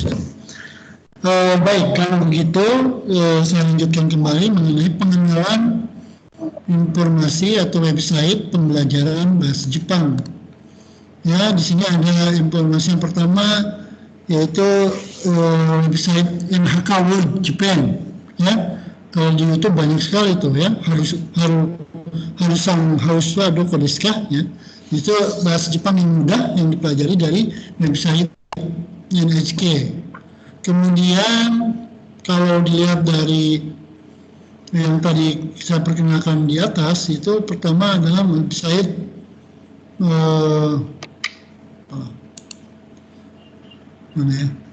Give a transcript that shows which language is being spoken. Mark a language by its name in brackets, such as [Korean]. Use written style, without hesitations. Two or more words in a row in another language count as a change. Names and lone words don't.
[Indonesian] Baik, kalau begitu saya lanjutkan kembali mengenai pengenalan informasi atau website pembelajaran bahasa Jepang. Ya, di sini ada informasi yang pertama yaitu website NHK World Japan ya. Kalau di YouTube banyak sekali itu ya, harus [Japanese] どこですか [Indonesian] ya. Itu bahasa Jepang yang mudah yang dipelajari dari website NHK. Kemudian kalau dilihat dari yang tadi saya perkenalkan di atas, itu pertama adalah website mana ya?